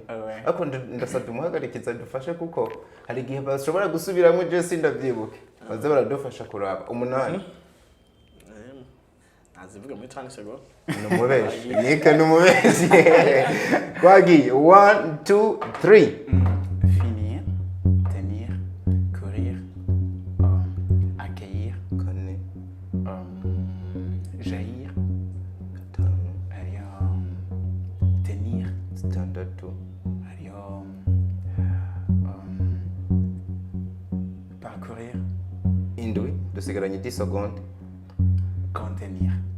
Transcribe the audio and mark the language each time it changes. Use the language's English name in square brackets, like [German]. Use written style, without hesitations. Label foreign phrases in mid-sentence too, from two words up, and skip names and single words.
[Rundi] Ako ndasabye umuhagarikiza dufashe kuko hari igihe bashobora gusubiramo je sindavyibuke. Baza baradufasha kuraba 8. azivuga muri 30 secondes Numubeshi. Nike numubeshi. Kwagiye 1 2 3. [French] Finir, tenir, courir, accueillir, jaillir, tenir, [Rundi] Zitandatu. [French] parcourir, [Rundi] Indwi dusigaranye 10 secondes. [French] contenir.